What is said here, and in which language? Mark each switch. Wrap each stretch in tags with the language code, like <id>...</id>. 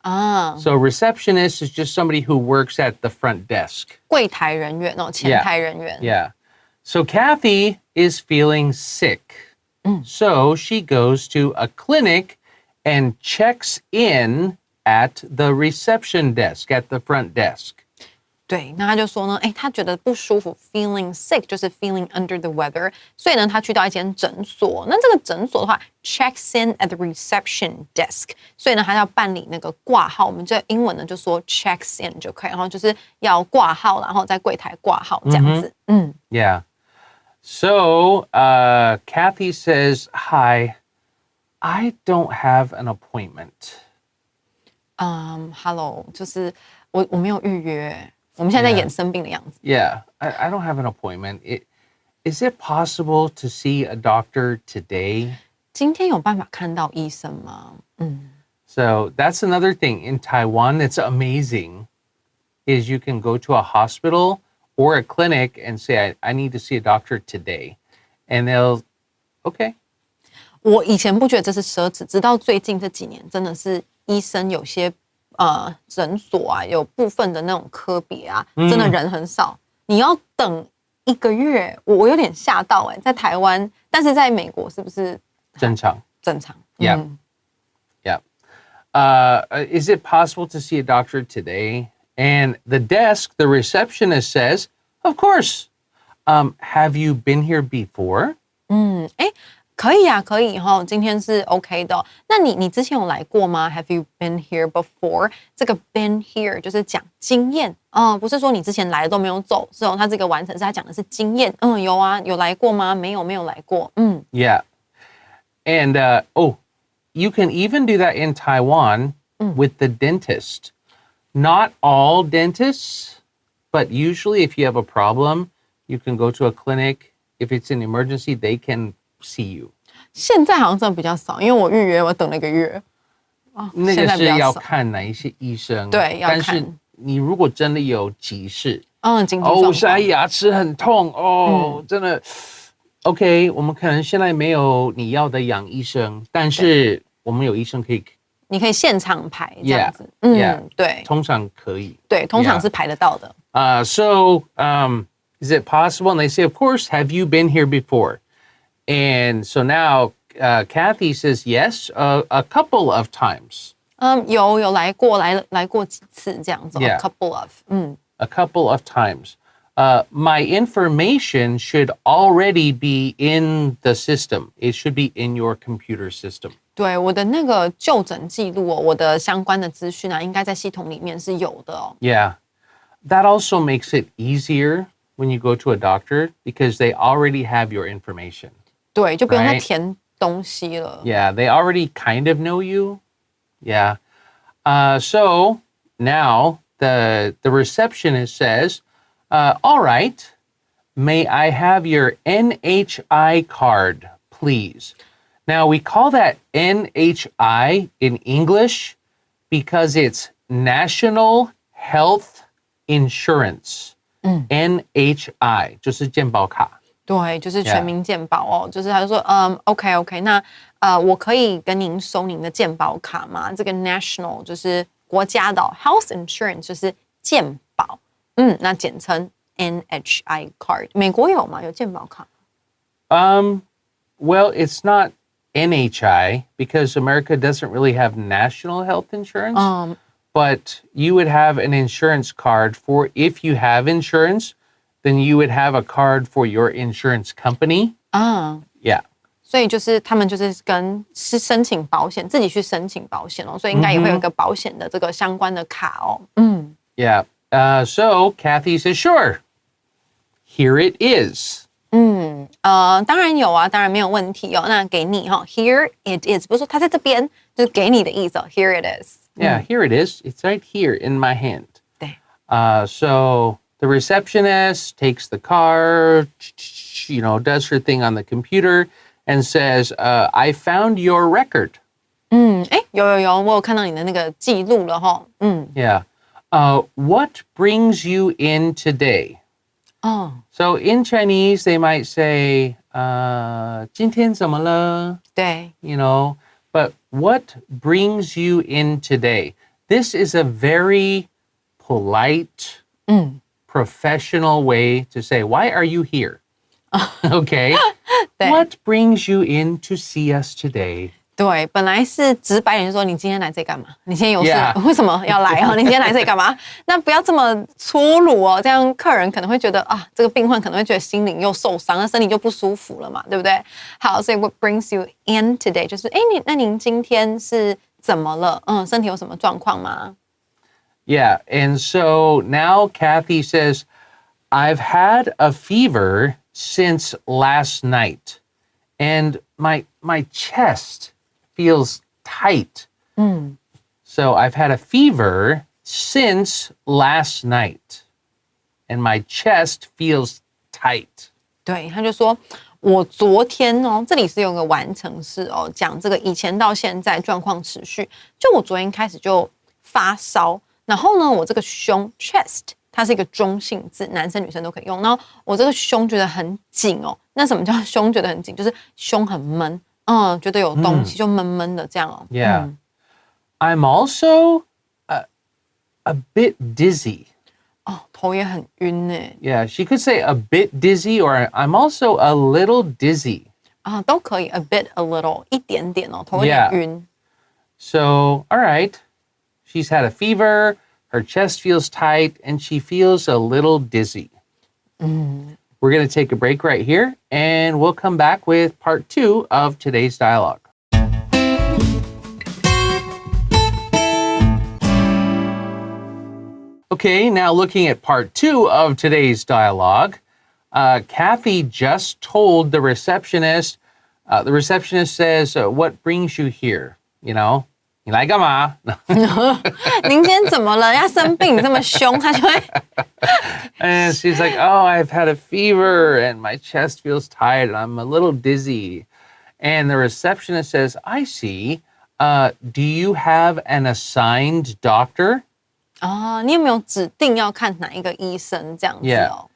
<en>So receptionist is just somebody who works at the front desk.</en> <zh>柜台人员前台人员。</zh> <en>Yeah. So Kathy is feeling sick. So she goes to a clinic and checks in at the reception desk, at the front desk.</en> <zh>对，那他就说呢，他觉得不舒服 ，</zh> <en>feeling sick</en> <zh>就是</zh> <en>feeling under the weather，</en> <zh>所以呢，他去到一间诊所。那这个诊所的话 ，</zh> <en>checks in at the reception desk，</en> <zh>所以呢，他要办理那个挂号。我们这英文呢就说</zh> <en>checks in</en> <zh>就可以，然后就是要挂号，然后在柜台挂号这样子。</zh> <en>Yeah. So Kathy says, "Hi, I don't have an appointment."</en> <zh>Hello，就是我没有预约，我们现在在演生病的样子。</zh> <en>Yeah, I don't have an appointment. Is it possible to see a doctor today?</en> <zh>今天有办法看到医生吗？</zh> <en>So that's another thing in Taiwan that's amazing is you can go to a hospital or a clinic and say, I need to see a doctor today. And they'll, okay.</en> <zh>我以前不觉得这是奢侈，直到最近这几年，真的是医生有些诊所啊，有部分的那种科别啊，真的人很少，你要等1个月，我有点吓到在台湾，但是在美国是不是正常？正常。</zh> <en>Yeah. Yeah. Is it possible to see a doctor today? And the receptionist says, of course. Have you been here before?</en> <zh>可以啊，可以哈，今天是 OK 的。那你之前有来过吗 ？</zh> <en>Have you been here before？</en> <zh>这个</zh> <en>been here</en> <zh>就是讲经验不是说你之前来都没有走，是它这个完成是它讲的是经验。有啊，有来过吗？没有来过。</zh> <en>Yeah. And you can even do that in Taiwan with the dentist. Not all dentists, but usually if you have a problem, you can go to a clinic. If it's an emergency, they can see you.</en> <zh>现在好像真的比较少，因为我预约我等了1个月。那个现在比较少是要看哪一些医生，对，要看。但是你如果真的有急事，紧急状况现在牙齿很痛真的 OK， 我们可能现在没有你要的杨医生，但是我们有医生可以，你可以现场排这样子。对，通常可以。对，通常是排得到的。</zh> <en>So is it possible? And they say, of course. Have you been here before? And so now Kathy says yes, a couple of times.</en> <zh>有来过几次这样子。</zh> <en>Yeah. A couple of. A couple of times. My information should already be in the system. It should be in your computer system.</en> <zh>对，我的那个就诊记录我的相关的资讯应该在系统里面是有的</zh> <en>Yeah. That also makes it easier when you go to a doctor because they already have your information.</en> <zh>对，就不用再填东西了。</zh> <en>Yeah, they already kind of know you. Yeah. So now the receptionist says, all right, may I have your NHI card, please? Now, we call that NHI in English because it's National Health Insurance.</en> <zh>NHI 就是健保卡。对，就是全民健保就是他就说OK， 那我可以跟您收您的健保卡吗？这个 national 就是国家的</zh> <en>health insurance</en> <zh>就是健保，那简称 NHI card。美国有吗？有健保卡</zh> <en>？Well, it's not NHI because America doesn't really have national health insurance. But you would have an insurance card for if you have insurance, then you would have a card for your insurance company. Yeah.</en> <zh>所以就是他们就是是申请保险，自己去申请保险所以应该也会有一个保险的这个相关的卡</zh> <en>Yeah. So Kathy says, sure. Here it is.</en> <zh>当然有啊，当然没有问题那给你</zh> <en>Here it is，</en> <zh>不是说它在这边，就是给你的意思Here it is.</zh> <en>Yeah, here it is. It's right here in my hand.</en> <zh>对。</zh> <en>So the receptionist takes the card, does her thing on the computer and says, I found your record.</en> <zh>有，我有看到你的那个记录了</zh> <en>Yeah. What brings you in today? So in Chinese, they might say,</en> <zh>今天怎么了？对。</zh> <en>But what brings you in today? This is a very polite, professional way to say, why are you here? Okay. What brings you in to see us today?</en> <zh>对，本来是直白点说，你今天来这干嘛？你今天有事</zh> <en>Yeah.</en> <zh>为什么要来你今天来这干嘛？那不要这么粗鲁这样客人可能会觉得这个病患可能会觉得心灵又受伤，那身体就不舒服了嘛，对不对？好，所以</zh> <en>what brings you in today</en> <zh>就是那您今天是怎么了？身体有什么状况吗？</zh> <en>Yeah, and so now Kathy says, I've had a fever since last night. And my chest feels tight. So I've had a fever since last night. And my chest feels tight.</en> <zh>对，他就说我昨天哦，这里是有个完成式哦，讲这个以前到现在状况持续。就我昨天开始就发烧，然后呢，我这个胸 chest 它是一个中性字，男生女生都可以用。然后我这个胸觉得很紧哦，那什么叫胸觉得很紧？就是胸很闷，觉得有东西就闷闷的这样哦。</zh> <en>Yeah. I'm also a bit dizzy.</en> <zh>哦，头也很晕呢。</zh> <en>Yeah, she could say a bit dizzy or I'm also a little dizzy.</en> <zh>啊，都可以</zh> <en>a bit a little</en> <zh>一点点哦，头有点晕。</zh> <en>So, all right. She's had a fever, her chest feels tight, and she feels a little dizzy. We're going to take a break right here, and we'll come back with part 2 of today's dialogue. Okay, now looking at part 2 of today's dialogue, Kathy just told the receptionist says, what brings you here? You know,</en> <zh>你来干嘛？您今天怎么了？要生病这么凶，他就会。</zh> <en>And she's like, oh, I've had a fever and my chest feels tight and I'm a little dizzy. And the receptionist says, I see. Do you have an assigned doctor?</en> <zh>你有没有指定要看哪一个医生这样子哦？</zh>